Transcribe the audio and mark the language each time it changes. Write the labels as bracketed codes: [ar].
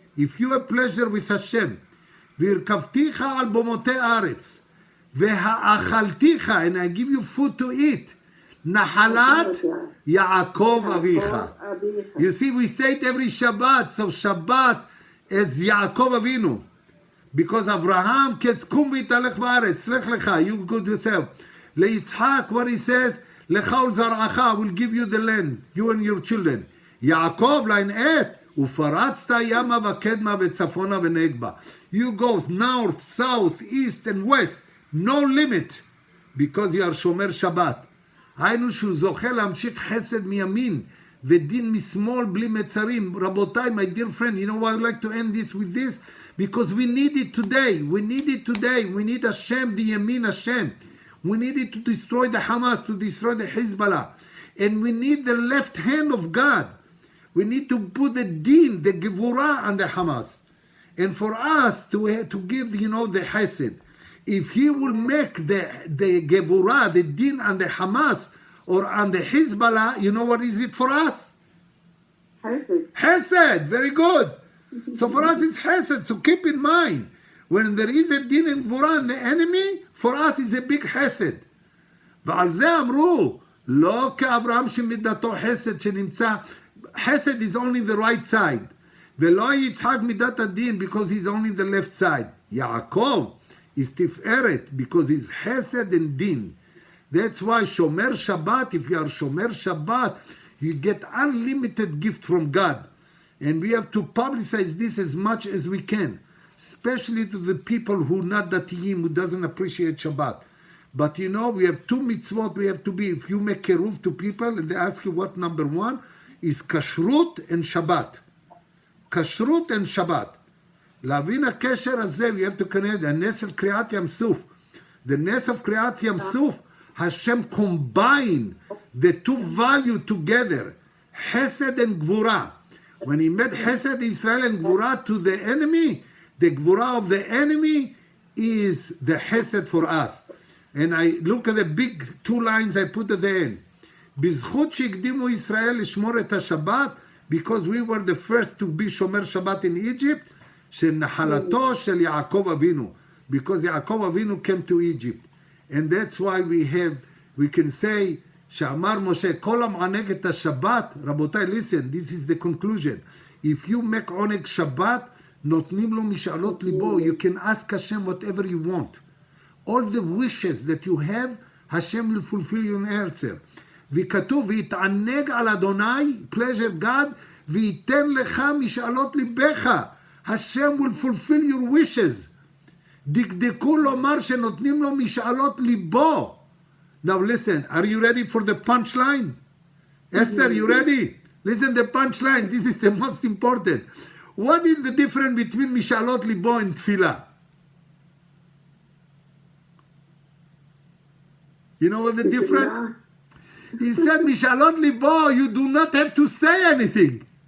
[en] if you have pleasure with Hashem, [he] והרכבתיך על במותי הארץ, והאכלתיך, [en] and I give you food to eat, [he] נחלת יעקב אביך. [en] You see, we say it every Shabbat, so Shabbat is Yaakov Avinu. Because Abraham, [he] קום והתהלך בארץ, לך לך, [en] you go to yourself. ליצחק, what he says, [he] לך ולזרעך, [en] I will give you the land, you and your children. [he] יעקב, [en] line 8, [he] ופרצת ימה וקדמה וצפונה ונגבה. [en] You go north, south, east and west, no limit, because you are שומר שבת. [he] היינו שהוא זוכה להמשיך חסד מימין ודין משמאל בלי מצרים. [en] רבותיי, my dear friend, you know why I would like to end this with this? Because we need it today. We need it today. We need Hashem, the Yamin Hashem. We need it to destroy the Hamas, to destroy the Hezbollah. And we need the left hand of God. We need to put the din, the Gevurah on the Hamas. And for us to give, you know, the Hesed. If he will make the Gevurah, the din on the Hamas or on the Hezbollah, you know what is it for us? Hesed. Hesed, very good. So for us it's Hesed. So keep in mind, when there is a din and Gevurah on the enemy, for us it's a big Hesed. [he] ועל זה אמרו, לא כאברהם שמידתו חסד שנמצא, [en] Hesed is only the right side. [he] ולא יצחק מידת הדין, [en] because he's only the left side. יעקב is tiferet, because he's Hesed and din. That's why Shomer Shabbat, if you are Shomer Shabbat, you get unlimited gift from God. And we have to publicize this as much as we can, especially to the people who not Datiyim, who doesn't appreciate Shabbat. But you know, we have two mitzvot we have to be. If you make keruv to people and they ask you what number one, is kashrut and Shabbat. Kashrut and Shabbat. [he] להבין הקשר הזה, [en] we have to connect, [he] הנס של קריאת ים סוף. [en] The ness of קריאת ים סוף, Hashem combined the two values together, Hesed and Gvura. When he made Hesed Israel and Gvura to the enemy, the Gvura of the enemy is the Hesed for us. And I look at the big two lines I put at the end. [he] בזכות שהקדימו ישראל לשמור את השבת, [en] because we were the first to be שומר שבת in Egypt, [he] של נחלתו של יעקב אבינו, because יעקב אבינו [en] came to Egypt. And that's why we can say, [he] שאמר משה, כל המענג את השבת, רבותיי, [en] listen, this is the conclusion. If you make עונג שבת, [he] נותנים לו משאלות ליבו, [en] you can ask Hashem whatever you want. All the wishes that you have, Hashem will fulfill your answer. [he] וכתוב, ויתענג על אדוני, [en] pleasure God, [he] וייתן לך משאלות ליבך. [en] Hashem will fulfill your wishes. [he] דקדקו לומר שנותנים לו משאלות ליבו. [en] Now listen, are you ready for the punchline? Esther, you ready? Listen the punchline, this is the most important. What is the difference between משאלות ליבו and תפילה? You know what the difference? He said, משאלות ליבו, you do not have to say anything.